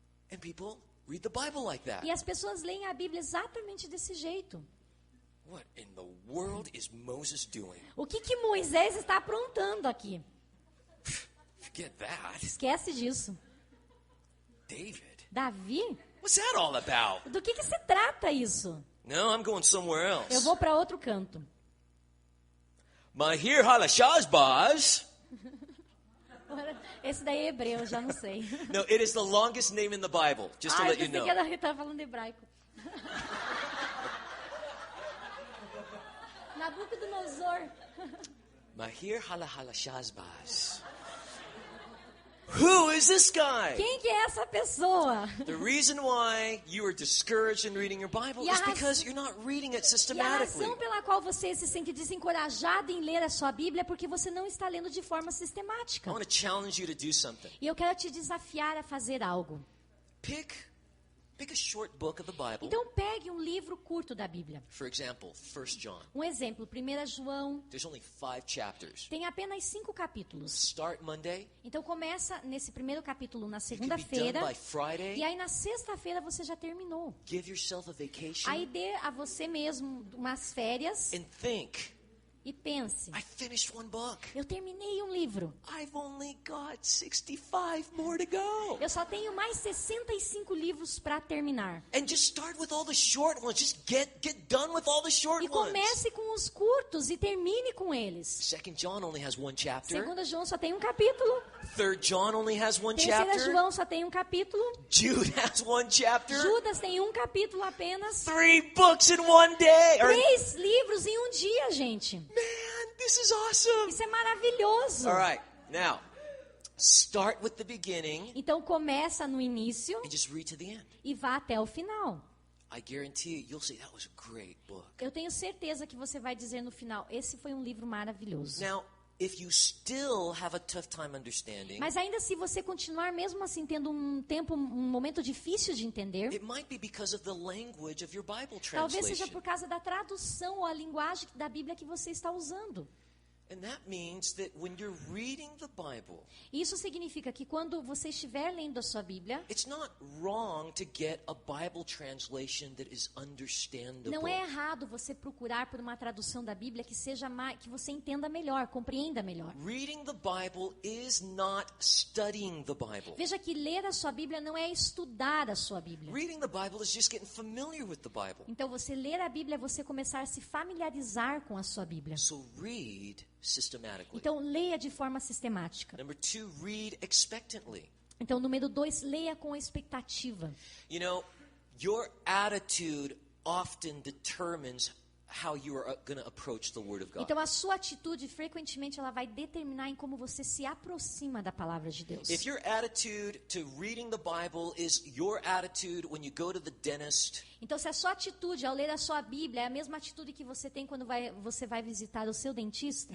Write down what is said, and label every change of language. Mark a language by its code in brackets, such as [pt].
[en] And people read the Bible like that. [pt] E as pessoas leem a Bíblia exatamente desse jeito. [en] What in the world is Moses doing? [pt] O que Moisés está aprontando aqui? [en] Forget that. [pt] Esquece disso. [en] David. [pt] Davi? [en] What's that all about? [pt] Do que se trata isso? [en] No, I'm going somewhere [pt] Eu [en] else. [pt] vou para outro canto. [en] Mahir Halashazbaz. [pt] Esse daí é hebreu, já não sei. [en] No, it is the longest name in the Bible, just to [pt] Ah, eu [en] let you [pt] pensei [en] know. [pt] que ela estava falando hebraico. Nabucodonosor. [en] Mahir Halashazbaz. Who is this guy? [pt] Quem que é essa pessoa? [en] The reason why you are discouraged in reading your Bible [pt] E a [en] is [pt] raz- [en] because you're not reading it [pt] E a [en] systematically. [pt] razão pela qual você se sente desencorajado em ler a sua Bíblia é porque você não está lendo de forma sistemática. [en] I want to challenge you to do something. [pt] E eu quero te desafiar a fazer algo. [en] Pick a short book of the Bible. [pt] Então pegue um livro curto da Bíblia. [en] For example, 1 John. [pt] Um exemplo, 1 João [en] There's only 5 chapters. [pt] tem apenas 5 capítulos. [en] Start Monday. [pt] Então começa nesse primeiro capítulo na [en] You can be done [pt] segunda-feira. [en] by Friday. [pt] E aí na sexta-feira você já terminou. [en] Give yourself a vacation [pt] Aí dê a você mesmo umas férias [en] and think, [pt] e pense. [en] I finished one book. [pt] Eu terminei um livro. [en] I've only got 65 more to go. [pt] Eu só tenho mais 65 livros para terminar. [en] And just start with all the short ones. Just get done with all the short [pt] E [en] ones. [pt] comece com os curtos e termine com eles. [en] 2 John only has one chapter. [pt] Segunda João só tem um capítulo. [en] 3 John only has one [pt] Terceira [en] chapter. [pt] João só tem um capítulo. [en] Jude has one chapter. [pt] Judas tem um capítulo apenas. [en] 3 books in one day. [pt] 3 livros em um dia, gente. [en] Man, this is awesome. [pt] Isso é maravilhoso. [en] All right, now start with the beginning [pt] Então começa no início [en] and just read to the end. [pt] e vá até o final. [en] I guarantee you, you'll say that was a great book. [pt] Eu tenho certeza que você vai dizer no final, esse foi um livro maravilhoso. [en] Now, if you still have a tough time understanding, [pt] Mas ainda se você continuar mesmo assim tendo um momento difícil de entender, [en] it might be because of the language of your Bible [pt] talvez seja [en] translation. [pt] por causa da tradução ou a linguagem da Bíblia que você está usando. [en] And that means that when you're reading the Bible, [pt] Isso significa que quando você estiver lendo a sua Bíblia, [en] it's not wrong to get a Bible translation that is understandable. [pt] não é errado você procurar por uma tradução da Bíblia que seja que você entenda melhor, compreenda melhor. [en] Reading the Bible is not studying the Bible. [pt] Veja que ler a sua Bíblia não é estudar a sua Bíblia. [en] Reading the Bible is just getting familiar with the Bible. [pt] Então você ler a Bíblia é você começar a se familiarizar com a sua Bíblia. [en] So read systematically. [pt] Então leia de forma sistemática. [en] Number 2, read expectantly. [pt] Então número 2, leia com expectativa. [en] You know, your attitude often determines how you are going to approach the Word of God. [pt] Então a sua atitude frequentemente ela vai determinar em como você se aproxima da palavra de Deus. [en] If your attitude to reading the Bible is your attitude when you go to the dentist, [pt] Então se a sua atitude ao ler a sua Bíblia é a mesma atitude que você tem quando você vai visitar o seu dentista,